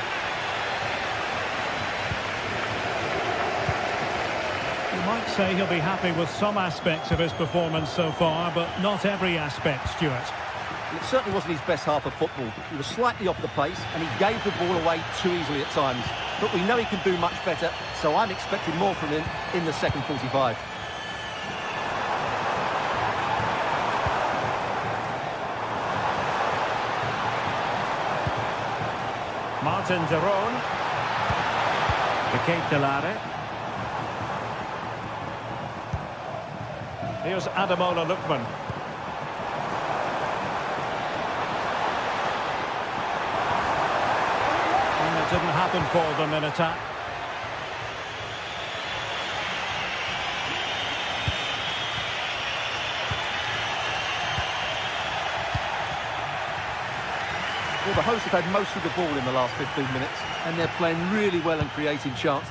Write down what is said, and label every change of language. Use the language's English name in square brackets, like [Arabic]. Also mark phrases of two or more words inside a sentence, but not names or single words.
[English] You might say he'll be happy with some aspects of his performance so far, but not every aspect, Stuart. It certainly wasn't his best half of football. He was slightly off the pace and he gave the ball away too easily at times. But we know he can do much better, so I'm expecting more from him in the second 45. Martin de Roon. De Ketelare. Here's Ademola Lookman. And it didn't happen for them in attack. Well, the hosts have had most of the ball in the last 15 minutes, and they're playing really well and creating chances.